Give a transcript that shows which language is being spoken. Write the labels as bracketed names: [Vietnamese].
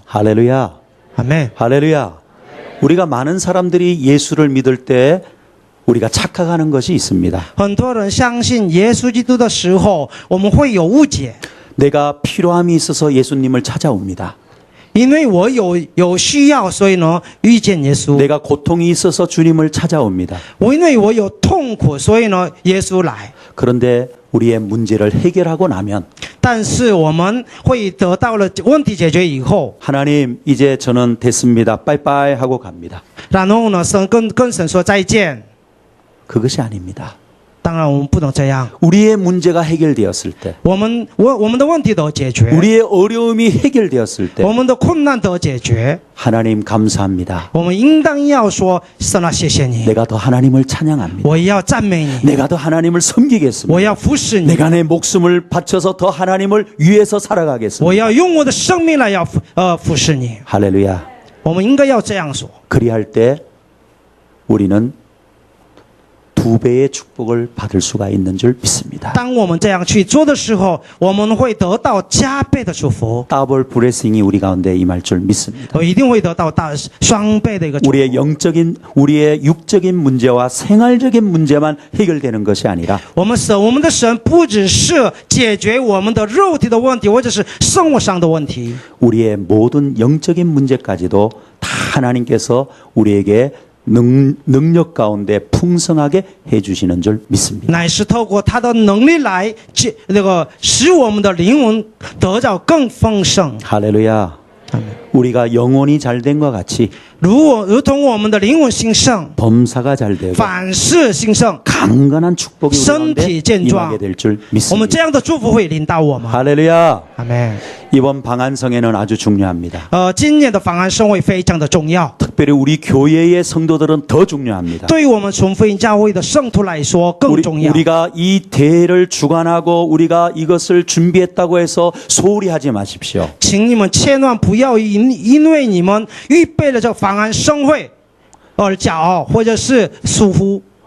[Korean] 할렐루야. [Chinese] 阿门。 [Korean] 할렐루야. 우리가 많은 사람들이 예수를 믿을 때 우리가 착각하는 것이 있습니다. [Chinese] 很多人相信耶稣基督的时候，我们会有误解， [Korean] 내가 필요함이 있어서 예수님을 찾아옵니다. [Chinese] 因为我有需要，所以呢遇见耶稣。 [Korean] 내가 고통이 있어서 주님을 찾아옵니다. [Chinese] 因为我有痛苦，所以呢耶稣来。 [Korean] 그런데 우리의 문제를 해결하고 나면 [Chinese] 但是我们会得到了问题解决以后， [Korean] 하나님 이제 저는 됐습니다. 빠이빠이 하고 갑니다. [Chinese] 然后呢神跟神说再见。 [Korean] 그것이 아닙니다. [Chinese] 当然我们不能这样， [Korean] 우리의 문제가 해결되었을 때 [Chinese] 我们的问题得解决， [Korean] 우리의 어려움이 해결되었을 때 [Chinese] 我们的困难得解决， [Korean] 하나님 감사합니다. [Chinese] 我们应当要说神啊谢谢你， [Korean] 내가 더 하나님을 찬양합니다. [Chinese] 我要赞美你， [Korean] 내가 더 하나님을 섬기겠습니다. [Chinese] 我要服侍你， [Korean] 내가 내 목숨을 바쳐서 더 하나님을 위해서 살아가겠습니다. [Chinese] 我要用我的生命来服侍你。 [Korean] 할렐루야. [Chinese] 我们应该要这样说。 [Korean] 그리할 때 우리는 2배의 축복을 받을 수가 있는 줄 믿습니다. [Chinese] 当我们这样去做的时候，我们会得到加倍的祝福， [Korean] 더블 블레싱이 우리 가운데 임할 줄 믿습니다. [Chinese] 我一定会得到双倍的一个祝福。 [Korean] 우리의 육적인 문제와 생활적인 문제만 해결되는 것이 아니라 [Chinese] 我们的神不只是解决我们的肉体的问题，或者是生活上的问题， [Korean] 우리의 모든 영적인 문제까지도 다 하나님께서 우리에게 능력 가운데 풍성하게 해주시는 줄 믿습니다. [Chinese] 乃是透过他的能力来使我们的灵魂得到更丰盛。 [Korean] 할렐루야. 우리가 영혼이 잘된 것 같이 [Chinese] 如同我们的灵魂兴盛， [Korean] 범사가 잘 되고 [Chinese] 凡事兴盛， [Korean] 강건한 축복이 우리 가운데 [Chinese] 身体健壮， [Korean] 임하게 될 줄 [Chinese] 我们 [Korean] 믿습니다. [Chinese] 这样的祝福会临到我们。 [Korean] 할렐루야. [Chinese] 阿门。 [Korean] 이번 방한성회는 아주 중요합니다. [Chinese] 今年的访安盛会非常的重要， [Korean] 특별히 우리 교회의 성도들은 더 중요합니다. [Chinese] 对于我们纯福音教会的圣徒来说更重要。 [Korean] 우리가 이 대회를 주관하고 우리가 이것을 준비했다고 해서 소홀히 하지 마십시오. [Chinese] 请你们千万不要因为你们预备了这个访安盛会而骄傲，或者是疏忽。